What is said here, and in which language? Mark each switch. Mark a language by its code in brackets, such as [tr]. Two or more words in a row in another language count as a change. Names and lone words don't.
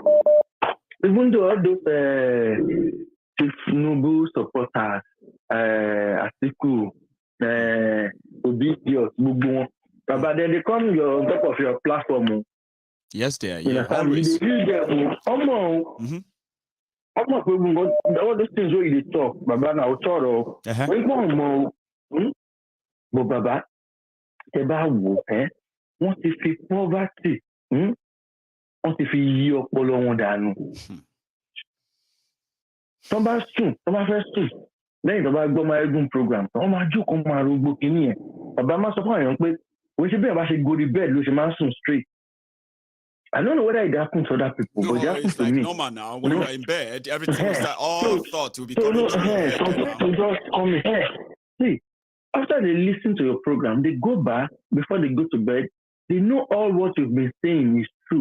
[en] Even though all those Tinubu supporters, Atiku, Obedience, Baba, then they come on top of your platform. Yes, they are. Yeah, always. All those things where you talk, Baba, now talk. [yo] But Baba, wọ́n ti fi poverty, wọ́n ti fi yí ọpọlọ wọn dànù. Tó bá fẹ́ sùn, lẹ́yìn tó bá gbọ́ Maiyegun program, wọ́n máa jókòó máa rògbò kìíní yẹn. Bàbá máa sọ fún àyàn pé, òun ṣe bí àbá ṣe [en] go to bed [yo] ló ṣe máa ń sùn straight. [en] I don't know whether it happens to other people, but it happens to me. Normal now. When you are in bed, everything is like all thoughts will be coming to your head. See, after they listen to your program, they go back before they go to bed. They know all what you've been saying is true.